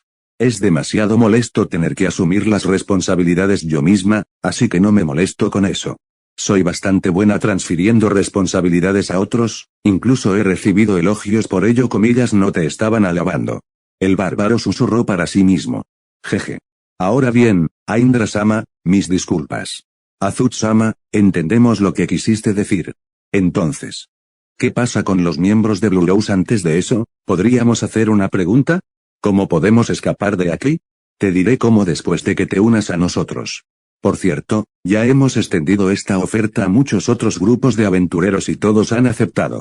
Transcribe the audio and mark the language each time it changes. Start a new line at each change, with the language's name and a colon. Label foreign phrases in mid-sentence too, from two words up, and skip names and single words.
Spanish: Es demasiado molesto tener que asumir las responsabilidades yo misma, así que no me molesto con eso. Soy bastante buena transfiriendo responsabilidades a otros, incluso he recibido elogios por ello. Comillas, no te estaban alabando. El bárbaro susurró para sí mismo. Jeje. Ahora bien, Aindra-sama, mis disculpas. Azut-sama, entendemos lo que quisiste decir. Entonces, ¿qué pasa con los miembros de Blue Rose? Antes de eso, ¿podríamos hacer una pregunta? ¿Cómo podemos escapar de aquí? Te diré cómo después de que te unas a nosotros. Por cierto, ya hemos extendido esta oferta a muchos otros grupos de aventureros y todos han aceptado.